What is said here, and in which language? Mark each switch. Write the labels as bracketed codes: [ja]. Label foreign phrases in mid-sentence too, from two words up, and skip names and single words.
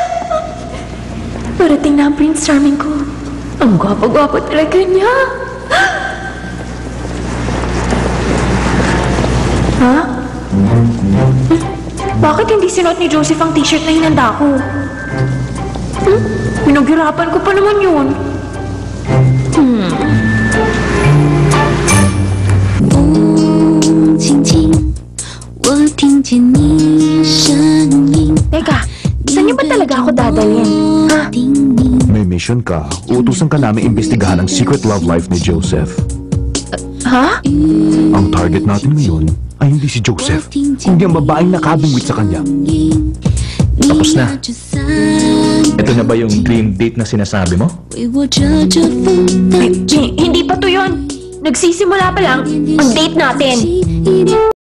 [tl] Parating na ang Prince Charming ko. Ang gwapo-gwapo talaga niya. Ha? Bakit hindi sinuot ni Joseph ang t-shirt na hinanda ko? Pinaghirapan ko pa naman yun. [zh] 轻轻，我听见你声音。 [tl] Teka, saan niyo ba talaga ako dadalhin? Ha? [zh] 叮咛 [tl] May mission ka. Uutusan ka namin imbestigahan ang [en] secret love life [tl] ni Joseph. Ha? Ang target natin ngayon ay hindi si Joseph, kundi ang babaeng nakabingwit sa kanya. Tapos na. Ito na ba yung [en] dream date [tl] na sinasabi mo? [zh] 为我遮着风的 [tl] Hindi pa to yun. Nagsisimula pa lang ang date natin. [zh] 一点